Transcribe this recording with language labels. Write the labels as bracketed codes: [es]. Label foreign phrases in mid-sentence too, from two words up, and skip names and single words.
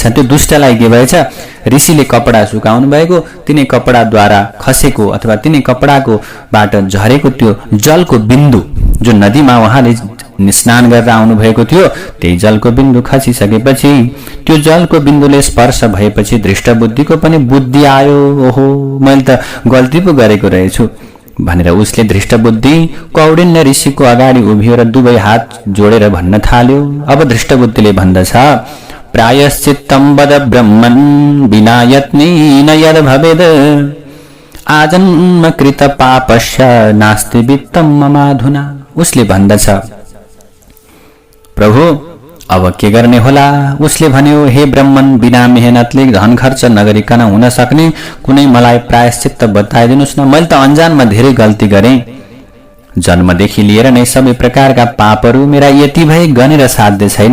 [ne] त्यो दुष्टलाई के भएछ, ऋषिले कपडा सुकाउनु भएको, तिनै कपडाद्वारा खसेको अथवा तिनै कपडाको बाट झरेको त्यो जलको बिन्दु जो नदीमा उहाँले स्नान गरेर आउनु भएको थियो, त्यही जलको बिन्दु खसिसकेपछि त्यो जलको बिन्दुले स्पर्श भएपछि दृष्टबुद्धिको पनि बुद्धि आयो। ओहो, मैले त गल्ती पो गरेको रहेछु भनेर उसले धृष्टबुद्धि कौडिन्य ऋषिको अगाडि उभियो र दुवै हात जोडेर भन्न थाल्यो। अब धृष्टबुद्धिले भन्दछ, [sa] प्रायश्चित्तं वद ब्रह्मन् विना यत्नेन यद भवेद आजन्म कृत पापस्य नास्ति वित्तं ममाधुना। [ne] उसले भन्दछ, प्रभु अब के गर्ने होला। उसले भन्यो, हे ब्रह्मन, बिना मेहनतले धन खर्च नगरिकन हुन सक्ने कुनै मलाई प्रायश्चित्त बताइदिनुस् न। मैले त अन्जानमा धेरै गल्ती गरेँ। जन्मदेखि लिएर नै सबै प्रकारका पापहरू मेरा यति भए गनेर साध्य छैन।